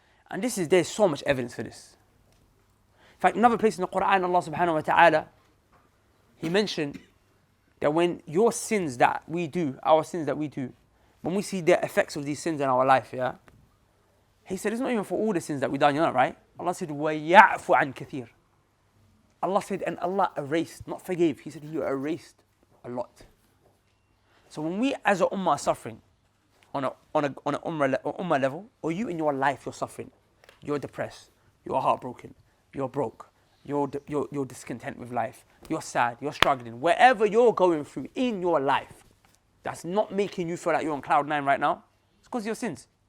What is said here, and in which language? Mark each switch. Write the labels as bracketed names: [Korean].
[English] And there's so much evidence for this. In fact, another place in the Quran, Allah subhanahu wa ta'ala, He mentioned that when your sins that we do, our sins that we do, when we see the effects of these sins in our life, yeah, He said it's not even for all the sins that we done, you know, right? Allah said, [Arabic] وَيَعْفُ عَنْ كَثِيرٍ. [English] Allah said, and Allah erased, not forgave. He said, He erased a lot. So when we as a ummah are suffering on a ummah level, or you in your life you're suffering, you're depressed, you're heartbroken, you're broke, you're discontent with life, you're sad, you're struggling, wherever you're going through in your life, that's not making you feel like you're on cloud 9 right now, it's because of your sins.